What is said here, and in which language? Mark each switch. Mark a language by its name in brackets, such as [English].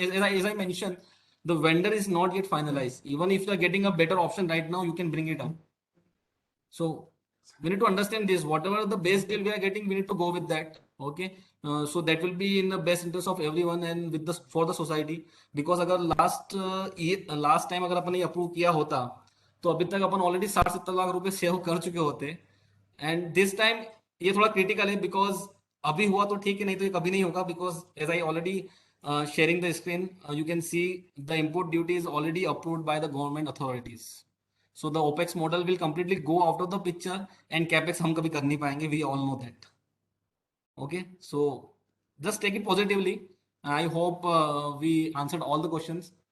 [English] As I mentioned, the vendor is not yet finalized. Even if you are getting a better option right now, you can bring it up. So we need to understand this. Whatever the best deal we are getting, we need to go with that. Okay. So that will be in the best interest of everyone and with the for the society. [Hindi] Because अगर last time अगर अपन ने approve किया होता तो अभी तक अपन already 60-70 lakh रुपए save कर चुके होते. [English] and this time [Hindi] ये थोड़ा क्रिटिकल है बिकॉज अभी हुआ तो ठीक है, नहीं तो ये कभी नहीं होगा. [English] Because as I already sharing the screen, you can see the import duty is already approved by the government authorities. So the OPEX model will completely go out of the picture and CAPEX [Hindi] हम कभी कर नहीं पाएंगे. [English] We all know that. Okay, so just take it positively. I hope we answered all the questions.